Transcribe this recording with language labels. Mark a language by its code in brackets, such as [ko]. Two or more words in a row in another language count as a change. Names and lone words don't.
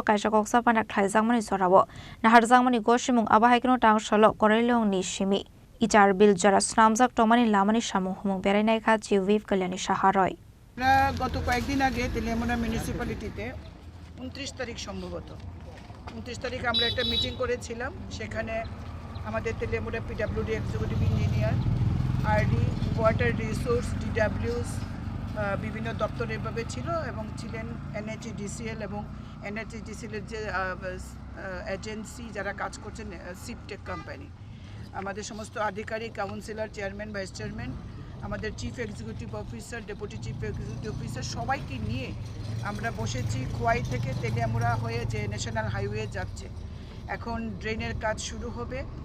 [trp] kaisa koksa panak thaijangmani sorabo naharjangmani goshimung abahaikno tang solo koreilong ni shimi ichar bil jara snamjak tomani lamani samung humung berainai kha [en] chief whip [trp] Kalyani Saharoi [bn] গত কয়েকদিন আগে তেলিয়ামুড়া মিউনিসিপ্যালিটিতে 29 তারিখ সম্ভবত 29 তারিখ আমরা একটা মিটিং করেছিলাম সেখানে আমাদের তেলিয়ামুড়া পিডব্লিউডি এক্সিকিউটিভ ইঞ্জিনিয়ার আরডি ওয়াটার রিসোর্স ডিডব্লিউস বিভিন্ন দপ্তর এভাবে ছিল এবং ছিলেন এনএইচডিসিএল এবং এনএইচডিসিএল এর যে এজেন্সি যারা কাজ করছেন সিপটেক কোম্পানি আমাদের সমস্ত আধিকারিক কাউন্সিলর চেয়ারম্যান ভাইস চেয়ারম্যান আমাদের চিফ এক্সিকিউটিভ অফিসার ডেপুটি চিফ এক্সিকিউটিভ অফিসার সবাইকে নিয়ে আমরা বসেছি খোয়াই থেকে তেলিয়ামুড়া হয়ে যে ন্যাশনাল হাইওয়ে যাচ্ছে এখন ড্রেনের কাজ শুরু হবে